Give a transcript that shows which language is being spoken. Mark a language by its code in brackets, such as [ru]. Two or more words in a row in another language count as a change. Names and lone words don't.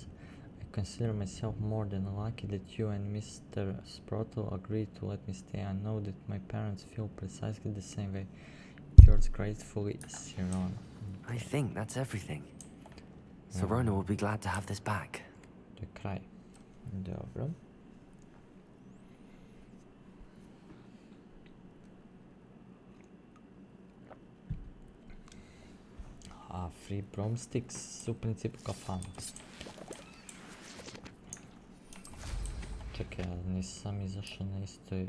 [en] I consider myself more than lucky that you and Mr. Sprottle agreed to let me stay. I know that my parents feel precisely the same way. Yours gratefully, Sirona. I think that's everything. Sirona will be glad to have this back. [bs] To je kraj. Dobro. A Free Broomsticks u principu kafana. Čekaj, ja nisam izašao na istoj...